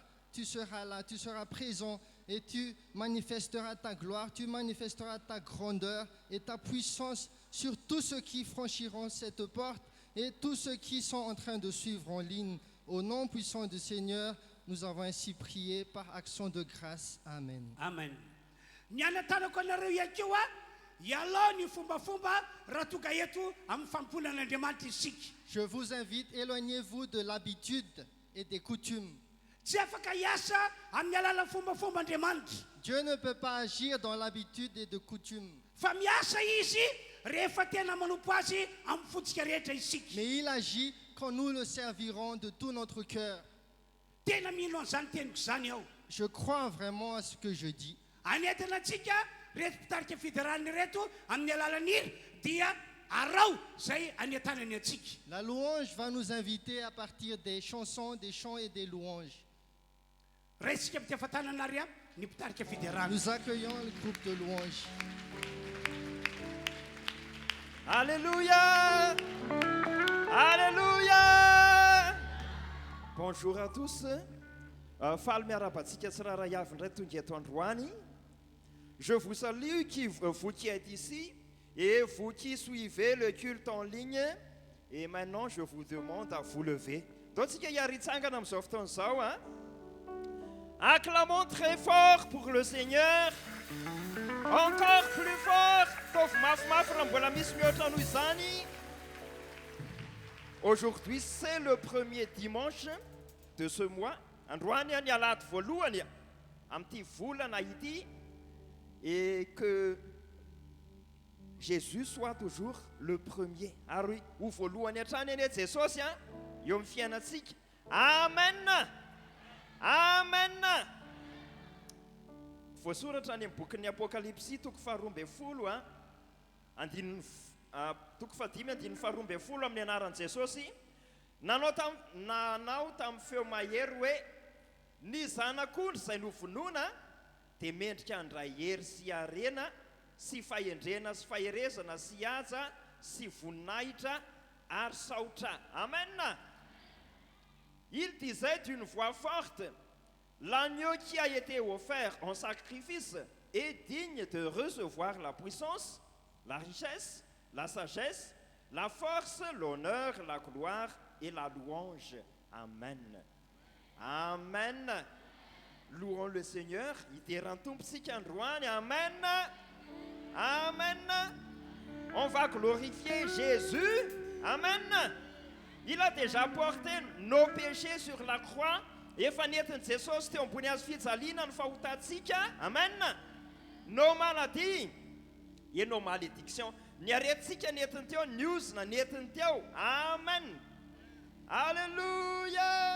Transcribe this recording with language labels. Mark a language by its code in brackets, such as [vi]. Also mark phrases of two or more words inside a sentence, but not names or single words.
[fr] Tu seras là, tu seras présent. Et tu manifesteras ta gloire, tu manifesteras ta grandeur et ta puissance sur tous ceux qui franchiront cette porte et tous ceux qui sont en train de suivre en ligne. Au nom puissant du Seigneur, nous avons ainsi prié par action de grâce. Amen. Amen. [mg] Ny anatanako anareo ihany koa ialao ny fombafomba raha tonga eto amin'ny famponan'Andriamanitra isika. [fr] Je vous invite, éloignez-vous de l'habitude et des coutumes. [mg] Tsy afaka hiasa amin'ny alalan'ny fombafomba Andriamanitra. [fr] Dieu ne peut pas agir dans l'habitude et de coutume. [mg] Fa miasa izy rehefa tena manompo azy amin'ny fotsika rehetra isika. [fr] Mais il agit quand nous le servirons de tout notre cœur. [mg] Tena mino an'izany teniko zany aho. [fr] Je crois vraiment à ce que je dis. [mg] Anentana antsika reto mpitarika fidarany reto amin'ny alalan'ny hira dia arao zay anentanany antsika. [fr] La louange va nous inviter à partir des chansons, des chants et des louanges. [mg] Raisitsika amin'ny tefatananary ny mpitarika fidarany. [fr] Nous accueillons le groupe de louanges. Alléluia! Alléluia! Bonjour à tous. [mg] Faly miarabantsika tsirairay avy indray tonga eto androany. [fr] Je vous salue vous qui êtes ici et vous qui suivez le culte en ligne. Et maintenant, je vous demande à vous lever. [mg] Dontsika hiaritsangana amin'izao fotoana izao, hein? [fr] Acclamons très fort pour le Seigneur. Encore plus fort. [mg] Tovy mafimafy raha mbola misy mihoatra noho izany. [fr] Aujourd'hui, c'est le premier dimanche de ce mois. [mg] Androany ny alahady voalohany amin'ity volana ity. [fr] Et que Jésus soit toujours le premier. [mg] Ary ho voalohany hatrany ane Jesosy eo amin'ny fiainantsika. Amen. Amen. Voasoratra any amin'ny bokin'ny Apokalipsy toko 12 toko 5:12 amin'ny anaran'i Jesosy. Nanao tamin'ny feo mahery hoe ny zanak'ondry izay novonoana dia mendrika handray hery sy harena sy fahendrena sy faherezana sy haja sy voninahitra ary saotra. Amen. [fr] Il disait d'une voix forte, l'agneau qui a été offert en sacrifice est digne de recevoir la puissance, la richesse, la sagesse, la force, l'honneur, la gloire et la louange. Amen. Amen. louons le Seigneur. [mg] Iterany tompontsika androany. [fr] Amen. Amen. On va glorifier Jésus. Amen. Il a déjà porté nos péchés sur la croix. [mg] Efa nentin Jesosy teo ambony hazo fijaliana ny fahotantsika. Amen. [fr] Nos maladies et nos malédictions. [mg] Ny aretintsika nentin teo, ny ozona nentin teo. Amen. Alléluia.